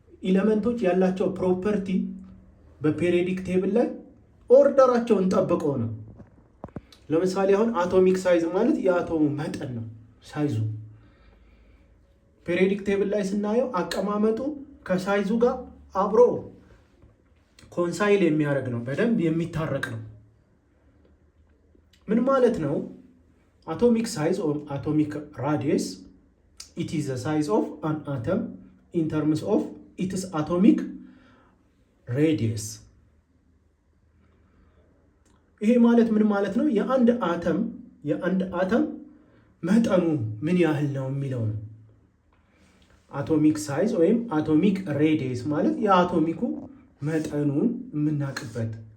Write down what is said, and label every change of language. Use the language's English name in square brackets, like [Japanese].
[Amharic] ኤሌመንቶች ያላቸው ፕሮፐርቲ በፔሪዮዲክ ቴብል ላይ ኦርደራቸውን ጠብቀው ነው። ለምሳሌ አሁን አቶሚክ ሳይዝ ማለት የአቶሙ መጠን ነው፣ ሳይዙ። ፔሪዮዲክ ቴብል ላይ ስናየው አቀማመጡ ከሳይዙ ጋር አብሮ ኮንሳይል የሚያደርግ ነው፣ በደንብ የሚታረቅ ነው። ምን ማለት ነው? [English] atomic size or atomic radius, it is the size of an atom in terms of its atomic radius. [Amharic] ይሄ ማለት ምን ማለት ነው? የአንድ አተም መጠኑ ምን ያህል ነው የሚለው ነው። አቶሚክ ሳይዝ ወይም አቶሚክ ሬዲየስ ማለት የአቶሚኩ መጠኑን የምናውቅበት።